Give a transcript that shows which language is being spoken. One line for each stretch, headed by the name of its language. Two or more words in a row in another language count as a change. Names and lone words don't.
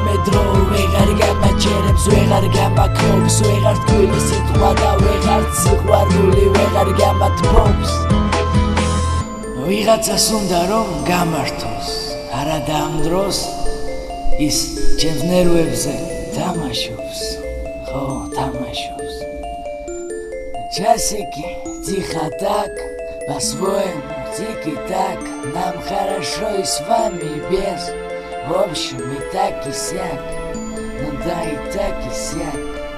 Georgian: მე დრო ვეღარ გამაჩერებს, ვეღარ გამაქრობს, ვეღარ თქმის სიტყვა და ვეღარ სიყვარული ვეღარ გამათბობს, ვიღაცას უნდა რომ გამართოს, არადა ამ დროს ის ჩემს ნერვებზე თამაშობს, ხო თამაშობს.
Russian: Часики тихо так, по-своему тики так, нам хорошо и с вами без, в общем и так и сяк, ну да и так и сяк.